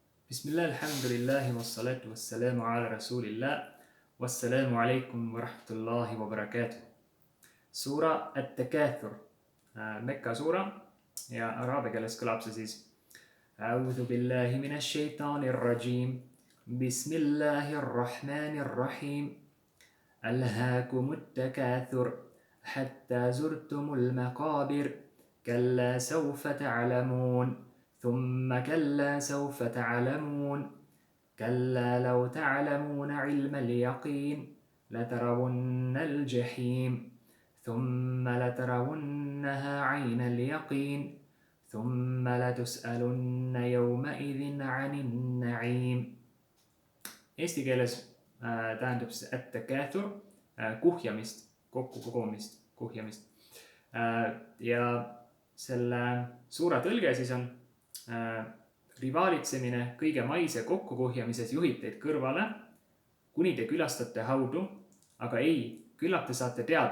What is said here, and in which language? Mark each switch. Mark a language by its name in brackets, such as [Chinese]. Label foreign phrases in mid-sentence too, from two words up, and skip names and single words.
[Arabic] بسم الله، الحمد لله، والصلاة والسلام على رسول الله، والسلام عليكم ورحمة الله وبركاته. [Estonian] Suura At-Takathur, Mekka suura ja araabia keeles kõlab see siis A'udhu [Arabic] بالله من الشيطان الرجيم، بسم الله الرحمن الرحيم، ألهاكم التكاثر، حتى زرتم المقابر، كلا سوف تعلمون, ثم كلا سوف تعلمون كلا لو تعلمون علم اليقين لترون الجحيم ثم لترونها عين اليقين ثم لتسألن يومئذ عن النعيم. [Estonian] Eesti keeles tähendab see at-takathur kuhjamist, kokkukogumist, kuhjamist. Ja selle suura tõlge siis on rivaalitsemine kõige maise kokkukuhjamises juhib teid kõrvale, kuni te külastate haudu, aga ei, küllap te saate teada.